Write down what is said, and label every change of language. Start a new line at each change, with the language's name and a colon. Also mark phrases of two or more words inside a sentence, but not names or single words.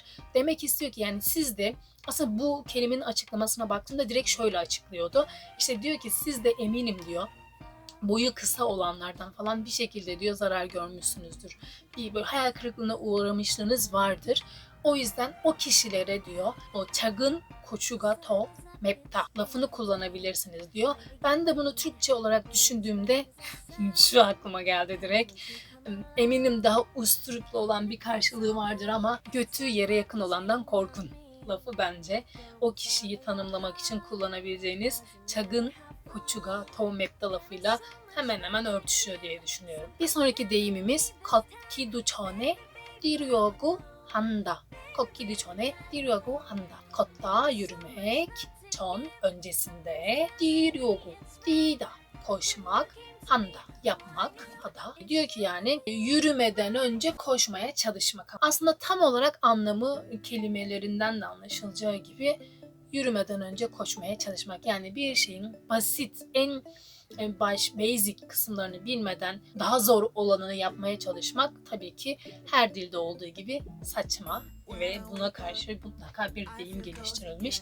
Turkish: Demek istiyor ki yani siz de aslında bu kelimenin açıklamasına baktığımda direkt şöyle açıklıyordu. İşte diyor ki siz de eminim diyor boyu kısa olanlardan falan bir şekilde diyor zarar görmüşsünüzdür. Bir böyle hayal kırıklığına uğramışlığınız vardır. O yüzden o kişilere diyor o
Korean: 작은 고추가 더 맵다
Turkish: lafını kullanabilirsiniz diyor. Ben de bunu Türkçe olarak düşündüğümde şu aklıma geldi direkt. Eminim daha usturuplu olan bir karşılığı vardır ama götü yere yakın olandan korkun lafı bence o kişiyi tanımlamak için kullanabileceğiniz
Korean: 작은 고추가 더 맵다
Turkish: lafıyla hemen hemen örtüşüyor diye düşünüyorum. Bir sonraki deyimimiz
Korean: 걷기도 전에 뛰려고 한다. 걷기도 전에 뛰려고 한다.
Turkish: 걷다 yürümek, 전 öncesinde,
Korean: 뛰려고 뛰다
Turkish: koşmak, handa yapmak hada. Diyor ki yani yürümeden önce koşmaya çalışmak. Aslında tam olarak anlamı kelimelerinden de anlaşılacağı gibi yürümeden önce koşmaya çalışmak. Yani bir şeyin basit, en basic kısımlarını bilmeden daha zor olanını yapmaya çalışmak tabii ki her dilde olduğu gibi saçma ve buna karşı mutlaka bir deyim geliştirilmiş.